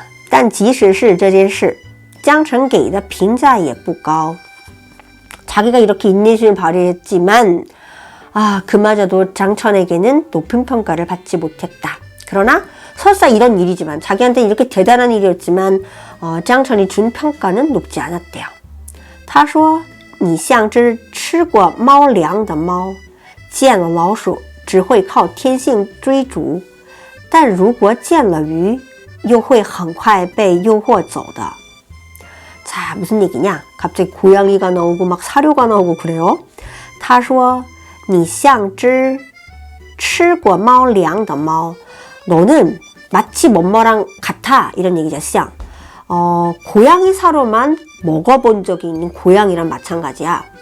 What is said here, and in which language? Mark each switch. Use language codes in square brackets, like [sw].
[zh] 但即使是这件事江晨给的评价也不高 [ko] 자기가 이렇게 인내심을 발휘했지만 그마저도 장천에게는 높은 평가를 받지 못했다. 그러나 설사 이런 일이지만, 자기한테는 이렇게 대단한 일이었지만 장천이 준 평가는 높지 않았대요. [zh] 他说你像只吃过猫粮的猫见了老鼠只会靠天性追逐但如果见了鱼又会很快被诱惑走的 [ko] 자, 무슨 얘기냐? 갑자기 고양이가 나오고 막 사료가 나오고 그래요. [zh] 他说你像只吃过猫粮的猫 [ko] 너는 마치 뭐뭐랑 같아, 이런 얘기죠. 像 고양이 사료만 먹어본 적이 있는 고양이랑 마찬가지야.